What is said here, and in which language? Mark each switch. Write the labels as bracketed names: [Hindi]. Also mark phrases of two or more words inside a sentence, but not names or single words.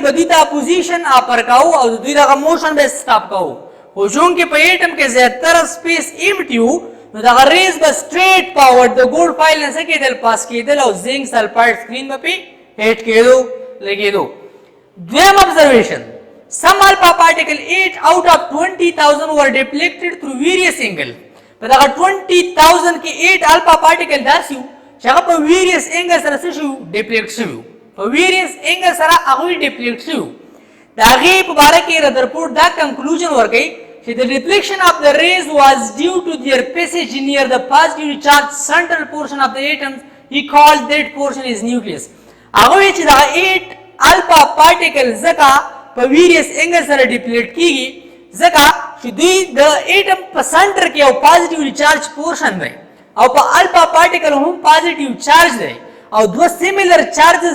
[Pashto] به دوی ته اپوزیشن اپر کاو او دوی دغه موشن به سټاپ کاو خو چون کې په ایټم کې زیاتره [English] space empty [Pashto] نو دغه ریز به [English] straight forward [Pashto] د [English] gold foil [Pashto] نه کېدل پاس کېدل او [English] zinc sulphide screen [Pashto] به پې هټ کېدو لګېدو دویم [English] observation some alpha particle 8 out of 20000 were deflected through various [Pashto] angle په دغه 20000 کې 8 [English] alpha particle [Pashto] داسې چې هغه په [English] various angle [Pashto] سره څه شو ډیپلیکټ شو په [English] various angle [Pashto] سره هغه ډیپلیکټ شو دا غي په باره کې رادرفورد دا کنکلوژن ورکړي چې [English] the deflection of the rays was due to their passage near the positively charged central portion of the atoms he called that portion is nucleus [Pashto] هغه چې دا 8 [English] alpha particle [Pashto] زکه په ویریس انګل سره ډیپلیکټ کیږي زکه چې دوی د اټم په سنټر کې یو [English] positively charge portion [Pashto] دی او په [English] alpha particle [Pashto] هم [English] positive charge [Pashto] دی او دوه [English] similar charges